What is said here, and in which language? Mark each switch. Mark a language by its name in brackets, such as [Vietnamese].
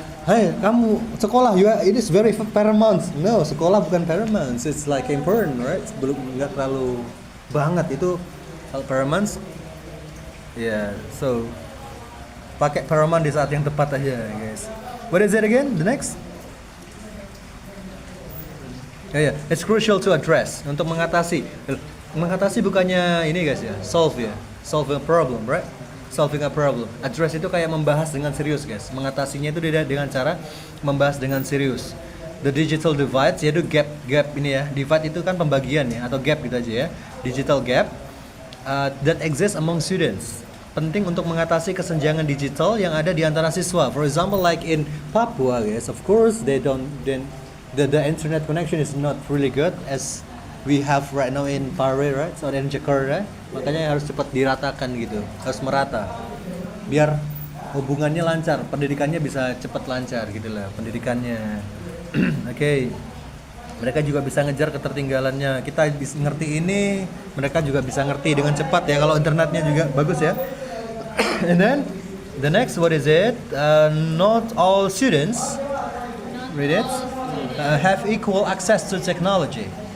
[English] Hey, [Indonesian] kamu sekolah [English] it is very paramount. No, [Indonesian] sekolah bukan [English] paramount. It's like important, right? [Indonesian] Belum nggak terlalu banget itu. [English] Paramount, yeah. So [Indonesian] pakai paramount di saat yang tepat aja, [English] guys. What is it again? The next? Yeah. It's crucial to address [Indonesian] untuk mengatasi. Mengatasi bukannya ini guys ya, [English] solve a problem, right? Solving a problem. [Indonesian] Address itu kayak membahas dengan serius, guys. Mengatasinya itu dengan cara membahas dengan serius. The digital divide yaitu gap ini ya. Divide itu kan pembagian ya atau gap gitu aja ya. [English] Digital gap. That exists among students. [Indonesian] Penting untuk mengatasi kesenjangan digital yang ada di antara siswa. [English] For example, like in Papua, guys, of course the internet connection is not really good as we have right now in Pare, right? So in Jakarta, [Indonesian] makanya harus cepat diratakan gitu, harus merata, biar hubungannya lancar, pendidikannya bisa cepat lancar gitu lah, pendidikannya. Oke. Mereka juga bisa ngejar ketertinggalannya. Kita bisa ngerti ini, mereka juga bisa ngerti dengan cepat ya kalau internetnya juga bagus ya. [English] And then the next, what is it? Not all students, read it, have equal access to technology.